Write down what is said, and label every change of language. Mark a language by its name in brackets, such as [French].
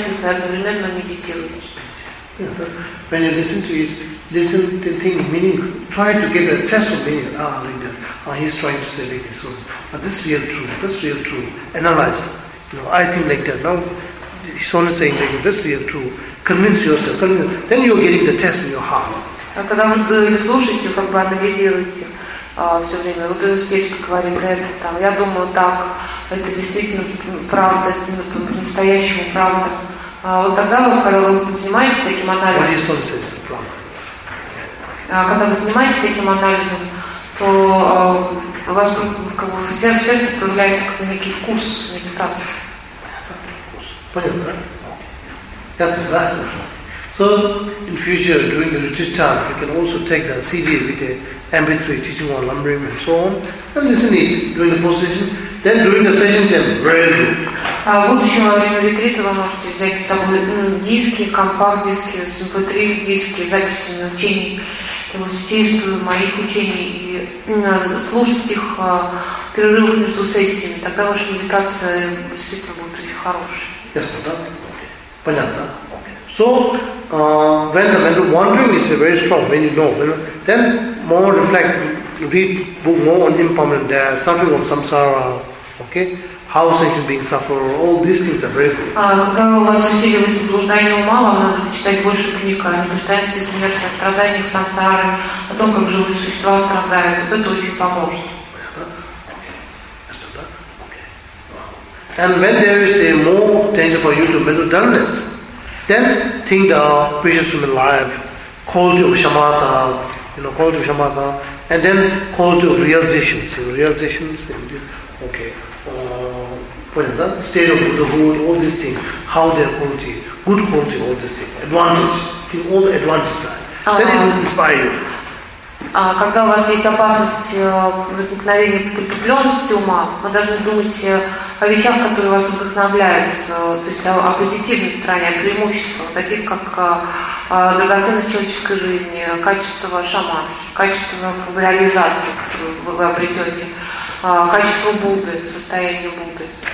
[English] When you listen to it, listen to the thing, meaning, try to get a test of meaning, like that. He's trying to say like this, this real true, analyze. I think like that. Now, he's only saying like this real true, convince yourself. Then you're getting the test in your heart. When you listen, you analyze [Russian] все время. Вот этот текст говорит это, там, я думаю так, это действительно правда, это по-настоящему правда. Вот тогда, когда вы занимаетесь таким анализом, то у вас как бы в сердце появляется как некий вкус медитации. Понятно, да? Ясно, да? [English] So, in future, during the retreat time, you can also take the CD with the MP3, teaching on Lamrim and so on, and listen it during the post-session. Then during the session time, very good. [Russian] В будущем во время ретрита вы можете взять с собой диски, компакт-диски, MP3-диски, записи учений, святейшие моих учений, и слушать их перерывах между сессиями. Тогда ваша медитация действительно будет очень хорошей. Ясно, да? Понятно. [English] So, when the mental wandering is very strong, when you know, then more reflect, read book more on impermanent death, suffering of samsara, okay? How sentient beings suffer, all these things are very good. [Russian] Когда у вас усиливается блуждание ума, вам надо читать больше книг о непостоянстве смерти, о страданиях самсары, о том, как живые существа страдают. Вот это очень поможет. [English] And when there is a more danger for you to mental dullness, then think the precious human life, quality of shamatha, quality of shamatha, and then quality of realizations, state of Buddhahood, all these things, how their quality, good quality, all these things, advantage, think all the advantages side. Then it will inspire you. [Russian] Когда у вас есть опасность возникновения притупленности ума, вы должны думать о вещах, которые вас вдохновляют, то есть о позитивной стороне, о преимуществах, таких как драгоценность человеческой жизни, качество шаманки, качество реализации, которую вы обретете, качество Будды, состояние Будды.